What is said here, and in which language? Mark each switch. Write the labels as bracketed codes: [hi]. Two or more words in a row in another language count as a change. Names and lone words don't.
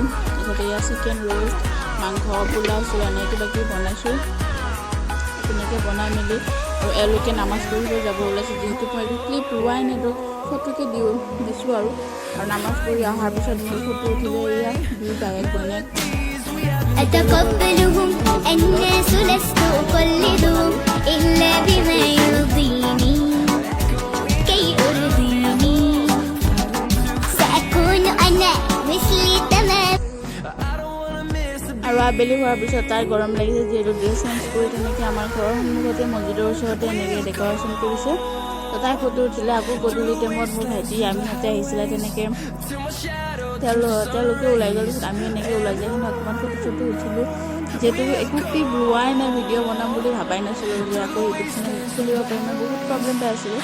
[as] তাৰপিছত এয়া চিকেন ৰোষ্ট, মাংস, পোলাও চোলা এনেকৈ কিবাকিবি বনাইছোঁ। তেনেকৈ বনাই মেলি আৰু এওঁলোকে নামাজ পঢ়িব যাব ওলাইছোঁ। যিহেতু মই এইটো ক্লিপ লোৱাই নিদিওঁ, ফটোকে দিছোঁ আৰু নামাজ পঢ়ি অহাৰ পিছত মোৰ ফটো উঠিলে এয়া দুই বায়েক বইনেক। [ar] أتقبلهم الناس لست أقلدهم إلا بما يرضيني كي أرضيني سأكون أنا مثلي تمام। [as] আৰু আবেলি হোৱাৰ পিছত তাই গৰম লাগিছে, যিহেতু [en] dress change [as] কৰি তেনেকৈ আমাৰ ঘৰৰ সন্মুখতে মছজিদৰ ওচৰতে এনেকৈ ডেক'ৰেশ্যন কৰিছে। তো তাই ফটো উঠিলে। আকৌ গধূলি টাইমত মোৰ ভাইটি আমিহঁতে আহিছিলে, তেনেকৈ তেওঁলোকে ওলাই গ'ল। পিছত আমি এনেকৈ ওলাই যাই অকণমান ফটো চটো উঠিলোঁ। যিহেতু একো ক্লিপ লোৱাই নাই, ভিডিঅ' বনাম বুলি ভাবাই নাছিলোঁ যে আকৌ ইউটিউব চেনেল খুলিব পাৰিম, বহুত প্ৰব্লেম পাই আছিলোঁ।